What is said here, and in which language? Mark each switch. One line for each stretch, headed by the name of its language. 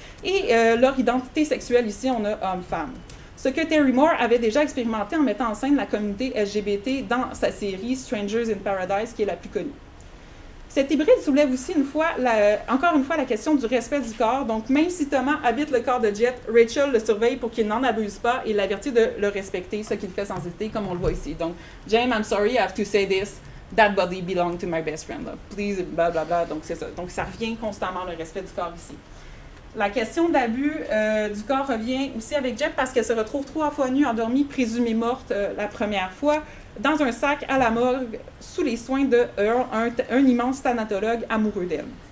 French: Et leur identité sexuelle, ici, on a homme-femme. Ce que Terry Moore avait déjà expérimenté en mettant en scène la communauté LGBT dans sa série Strangers in Paradise, qui est la plus connue. Cet hybride soulève aussi encore une fois la question du respect du corps. Donc, même si Thomas habite le corps de Jet, Rachel le surveille pour qu'il n'en abuse pas et l'avertit de le respecter, ce qu'il fait sans hésiter, comme on le voit ici. Donc,
English: James, I'm sorry, I have to say this. That body belonged to my best friend. Please,
French: blablabla. Donc, c'est ça. Donc, ça revient constamment, le respect du corps ici. La question d'abus du corps revient aussi avec Jet parce qu'elle se retrouve 3 fois nue, endormie, présumée morte la première fois, dans un sac à la morgue, sous les soins de Earl, un immense thanatologue amoureux d'elle.